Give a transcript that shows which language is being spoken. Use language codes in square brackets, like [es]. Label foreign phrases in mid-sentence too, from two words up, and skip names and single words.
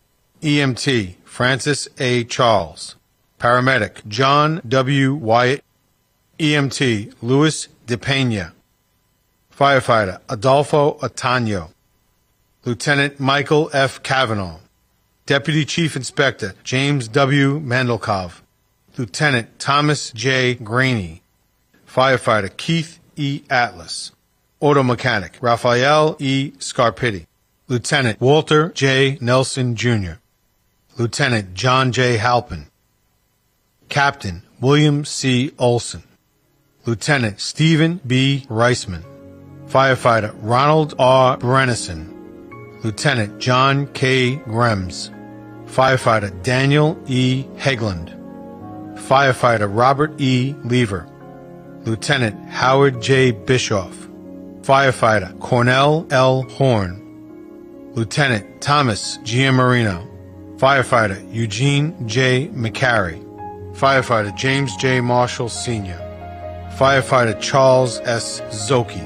[en] EMT Francis A. Charles. Paramedic John W. Wyatt. EMT Louis DePena. Firefighter Adolfo Otano. Lieutenant Michael F. Cavanaugh. Deputy Chief Inspector James W. Mandelkov. Lieutenant Thomas J. Graney. Firefighter Keith E. Atlas. Auto Mechanic Raphael E. Scarpitti. Lieutenant Walter J. Nelson, Jr. Lieutenant John J. Halpin. Captain William C. Olson. Lieutenant Stephen B. Reisman. Firefighter Ronald R. Brennison. Lieutenant John K. Grems. Firefighter Daniel E. Hegland. Firefighter Robert E. Lever. Lieutenant Howard J. Bischoff. Firefighter Cornell L. Horn. Lieutenant Thomas Giamarino. Firefighter Eugene J. McCary. Firefighter James J. Marshall, Sr. Firefighter Charles S. Zoki.